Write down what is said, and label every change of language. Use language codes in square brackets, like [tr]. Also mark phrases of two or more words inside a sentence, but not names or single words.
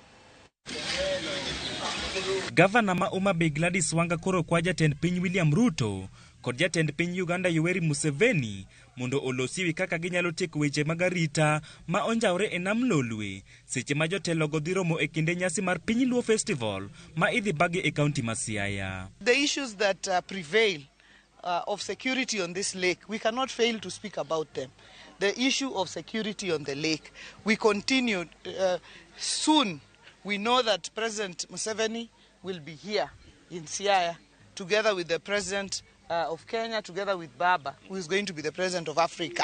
[luo] Gavana ma Homa Bay Gladys Wanga koro kwa Jatend piny William Ruto kod Jatend piny Uganda Yoweri Museven mondo olosi kaka ginyalo tieko weche mag arita ma onjawre e nam lolwe seche ma jotelo go dhi romo e kinde nyasi mar Piny Luo Festival ma idhi bagi e kaunti ma Siaya. [en] The issues that prevail of security on this lake, we cannot fail to speak about them. The issue of security on the lake, we continue soon. We know that President Museveni will be here in Siaya together with the President of Kenya, together with Baba, who is going to be the President of Africa.